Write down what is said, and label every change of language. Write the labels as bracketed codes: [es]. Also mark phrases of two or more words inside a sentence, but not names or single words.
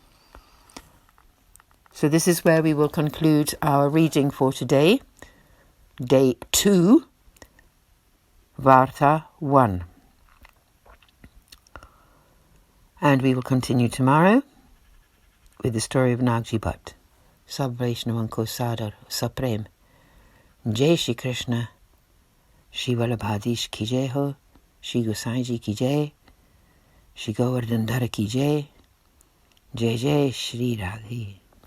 [en] So this is where we will conclude our reading for today. Day 2, Varta 1. And we will continue tomorrow with the story of Nagji Bhat. [hi] सब वैष्णवन को सादर सप्रेम. जय श्री कृष्ण. श्री वल्लभाधीश की जय हो. श्री गोसाईंजी की जय. श्री गोवर्धन धरा की जय. जय जय श्री राधे.